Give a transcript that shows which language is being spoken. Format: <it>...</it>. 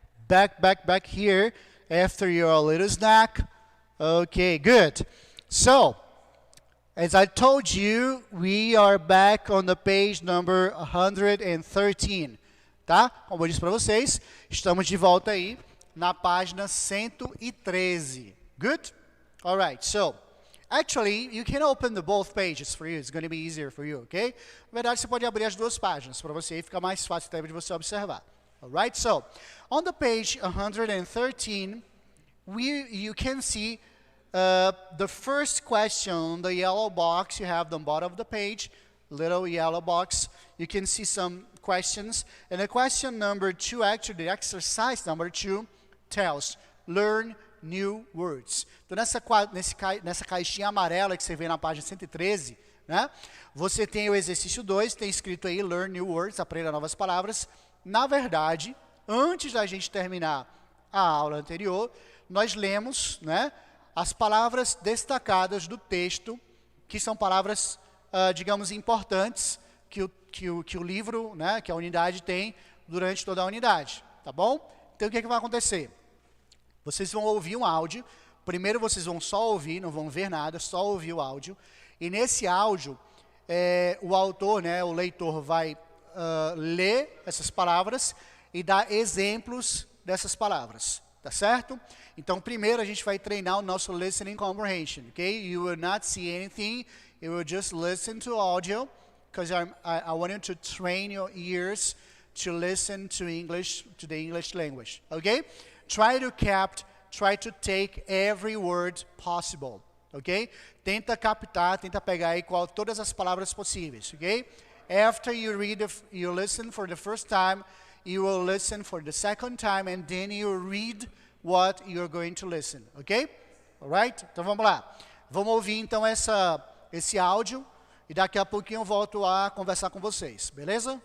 <en>Back here after your little snack. Okay, good. So, as I told you, we are back on the page number 113, tá?</en> <pt>Como eu disse para vocês, estamos de volta aí na página 113.</pt> <en>Good? All right, so, actually, you can open the both pages for you. It's going to be easier for you, okay?</en> <pt>Na verdade, você pode abrir as duas páginas para você e ficar mais fácil até de você observar.</pt> <en>All right, so, on the page 113, you can see the first question, the yellow box you have on the bottom of the page, little yellow box. You can see some questions. And the question number 2, actually, the exercise number 2 tells, learn new words.</en> <pt>Então, nessa caixinha amarela que você vê na página 113, né, você tem o exercício 2, tem escrito aí,</pt> <en>learn new words,</en> <pt>aprenda novas palavras. Na verdade, antes da gente terminar a aula anterior, nós lemos, né, as palavras destacadas do texto, que são palavras, digamos, importantes, que o livro, né, que a unidade tem durante toda a unidade, tá bom? Então, o que vai acontecer? Vocês vão ouvir um áudio. Primeiro, vocês vão só ouvir, não vão ver nada, só ouvir o áudio. E nesse áudio, o autor, né, o leitor, vai ler essas palavras e dar exemplos dessas palavras, tá certo? Então, primeiro a gente vai treinar o nosso listening comprehension, ok?</pt> <en>You will not see anything, you will just listen to audio, because I want you to train your ears to listen to English, to the English language, okay? Try to take every word possible, ok?</en> <pt>Tenta captar, tenta pegar aí todas as palavras possíveis, ok?</pt> <en>After you listen for the first time, you will listen for the second time, and then you read what you're going to listen, ok?</en> <pt>Alright? Então vamos lá. Vamos ouvir então esse áudio e daqui a pouquinho eu volto a conversar com vocês, beleza?</pt>